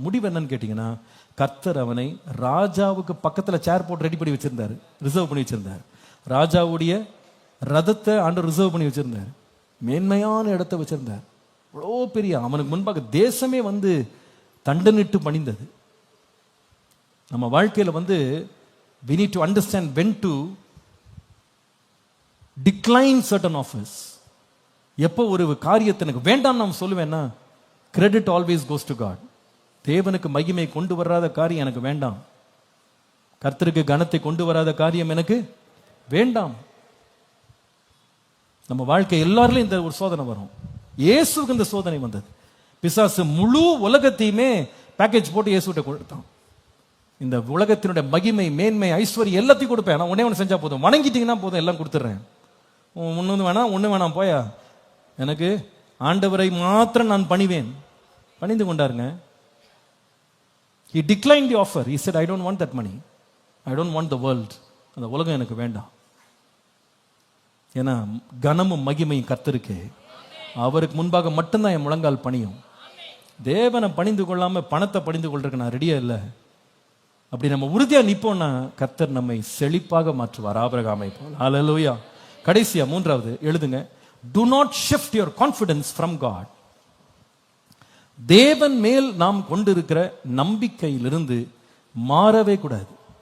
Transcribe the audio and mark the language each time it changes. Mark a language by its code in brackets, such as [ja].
[ta] முடிவு என்னன்னு கேட்டீங்கன்னா, கர்த்தர் அவனை ராஜாவுக்கு பக்கத்துல சேர் போட்டு ரெடி பண்ணி வச்சிருந்தாரு, ரிசர்வ் பண்ணி வச்சிருந்தாரு. ராஜாவுடைய ரதத்தை ஆண்டவர் ரிசர்வ் பண்ணி வச்சிருந்தார், மேன்மையான இடத்தை வச்சிருந்தார். அவ்வளோ பெரிய, அவனுக்கு முன்பாக தேசமே வந்து தண்டனிட்டு பணிந்தது. நம்ம வாழ்க்கையில வந்து [en] we need to understand when to decline certain offers. [ta] எப்போ ஒரு காரியத்தை எனக்கு வேண்டாம் நான் சொல்லுவேன்னா, [en] Credit always goes to God. [ta] தேவனுக்கு மகிமை கொண்டு வராத காரியம் எனக்கு வேண்டாம், கர்த்தருக்கு கனத்தை கொண்டு வராத காரியம் எனக்கு வேண்டாம். நம்ம வாழ்க்கை எல்லாரிலும் இந்த ஒரு சோதனை வரும். இயேசுக்கு இந்த சோதனை வந்தது. பிசாசு முழு உலகத்தையுமே பேக்கேஜ் போட்டு இயேசுகிட்ட கொடுத்தான். இந்த உலகத்தினுடைய மகிமை, மேன்மை, ஐஸ்வர்யம் எல்லாத்தையும் கொடுப்பேன், நான் ஒண்ணு செஞ்சா போதும், வணங்கிட்டீங்கன்னா போதும், எல்லாம் கொடுத்துட்றேன், ஒண்ணு வேணாம் போயா, எனக்கு ஆண்டவரை மாத்திரம் நான் பணிவேன். பணிந்து கொண்டாருங்க. [en] He declined the offer. He said, I don't want that money. I don't want the world. [ta] அந்த உலகம் எனக்கு வேண்டாம். ஏன்னா கனமும் மகிமையும் கர்த்தருக்கு, அவருக்கு முன்பாக மட்டும்தான் என் முழங்கால் பணியும். தேவனை பணிந்து கொள்ளாம பணத்தை பணிந்து கொள்றதுக்கு நான் ரெடியா இல்லை. அப்படி நம்ம உறுதியா நிப்போம்னா கர்த்தர் நம்மை செழிப்பாக மாற்றுவார், ஆபிரகாமை போல. ஹல்லேலூயா. கடைசியா 3வது எழுதுங்க, [en] do not shift your confidence from God. [ta] தேவன் மேல் நாம் கொண்டிருக்கிற நம்பிக்கையிலிருந்து மாறவே கூடாது.